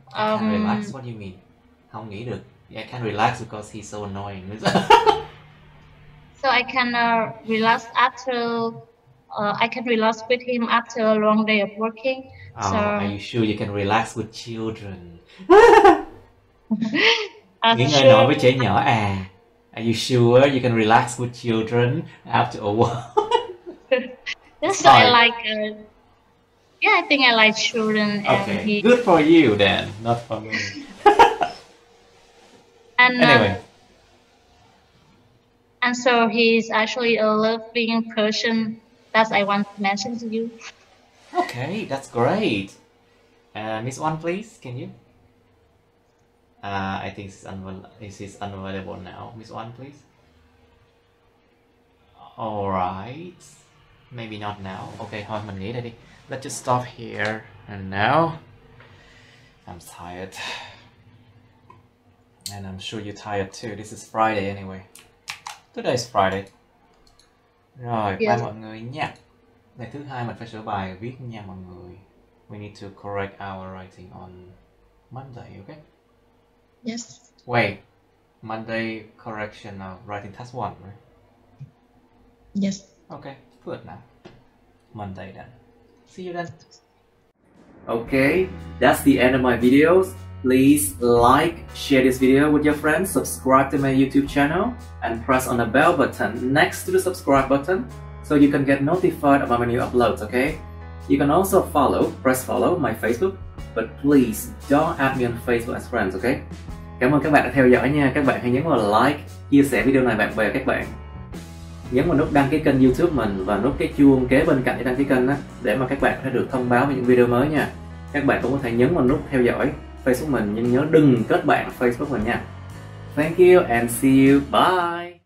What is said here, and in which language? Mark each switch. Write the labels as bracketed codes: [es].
[en] I can relax. What do you mean? [vi] Không nghĩ được. [en] I can relax because he's so annoying. So I can relax after. I can relax with him after a long day of working. Oh, so, are you sure you can relax with children? [vi] Nghỉ ngơi nổi với trẻ nhỏ à? [en] Are you sure you can relax with children after a while? Yes, so I like. I think I like children. Okay, good for you then, not for me. And anyway. And so he's actually a loving person. That I want to mention to you. Okay, that's great. Miss One, please, can you? I think she's unavailable now. Miss One, please. Alright. Maybe not now. [vi] Okay, thôi mình nghỉ đây đi. [en] Let's just stop here. And now, I'm tired. And I'm sure you're tired too. This is Friday anyway. Today's Friday. [vi] Rồi, bye mọi người nha. Ngày thứ hai mình phải sửa bài viết nha mọi người. [en] We need to correct our writing on Monday, okay? Yes. Wait, Monday correction of writing task 1, right? Yes. Okay, good now. Monday then. See you then. Okay, that's the end of my videos. Please like, share this video with your friends, subscribe to my YouTube channel, and press on the bell button next to the subscribe button so you can get notified about my new uploads, okay? You can also press follow my Facebook, but please don't add me on Facebook as friends, okay? [vi] Cảm ơn các bạn đã theo dõi nha. Các bạn hãy nhấn vào like, chia sẻ video này bạn bè các bạn. Nhấn vào nút đăng ký kênh YouTube mình và nút cái chuông kế bên cạnh để đăng ký kênh đó, để mà các bạn có thể được thông báo về những video mới nha. Các bạn cũng có thể nhấn vào nút theo dõi Facebook mình, nhưng nhớ đừng kết bạn Facebook mình nha. [en] Thank you and see you. Bye.